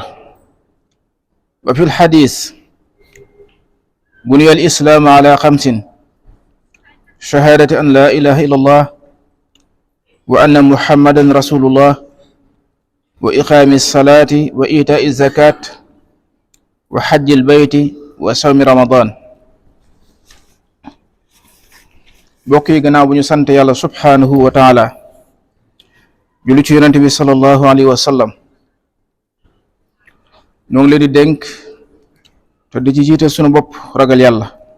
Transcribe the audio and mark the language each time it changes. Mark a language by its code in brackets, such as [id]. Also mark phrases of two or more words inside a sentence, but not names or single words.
[ar] وفي الحديث بني الإسلام على 5: شهادة أن لا إله إلا الله وأن محمدا رسول الله وإقام الصلاة وإيتاء الزكاة وحج البيت وصوم رمضان. [wo] bokk yi gannaaw bu ñu sant yàlla [ar] سبحانه وتعالى [wo] julli ci yonent bi [ar] صلى الله عليه وسلم [wo] ñoo ngi leen di dénk te di ci jiite sunu bopp ragal yàlla.